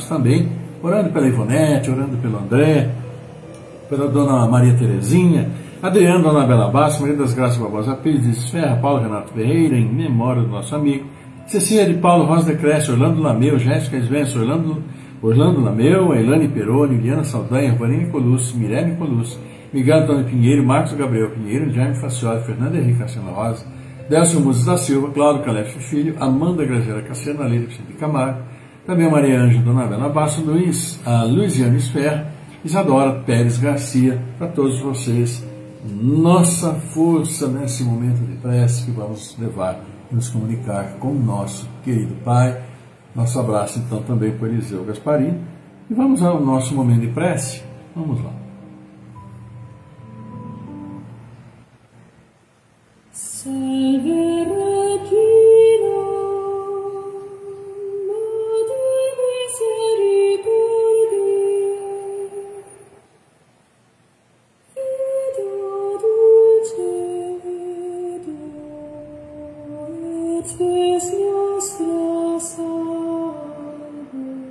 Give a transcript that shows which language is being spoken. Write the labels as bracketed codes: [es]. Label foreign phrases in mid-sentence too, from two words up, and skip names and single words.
[pt] também, orando pela Ivonete, orando pelo André, pela Dona Maria Terezinha, Adriano, Dona Bela Bastos, Maria das Graças Barbosa Pires de Esferra, Paulo Renato Ferreira, em memória do nosso amigo, Cecília de Paulo Rosa de Cresce, Orlando Lameu, Jéssica Svensson, Orlando Lameu, Elane Peroni, Liana Saldanha, Vanine Colucci, Mirelle Colucci, Miguel Antônio Pinheiro, Marcos Gabriel Pinheiro, Jaime Faciosa, Fernanda Henrique Cassiano Rosa, Delcio Muzes da Silva, Cláudio Calef Filho, Amanda Graziela Cassiano, Alírio Vicente Camargo, também a Maria Ângela, Dona Bela Basso, Luiziane Esferra, Isadora Pérez Garcia, para todos vocês, nossa força nesse momento de prece que vamos levar e nos comunicar com o nosso querido Pai. Nosso abraço então também para Eliseu Gasparini, E vamos ao nosso momento de prece. Vamos lá. [la] Salve Regina, Madre Misericordiae, Vita dulcedo, et spes nostra salve.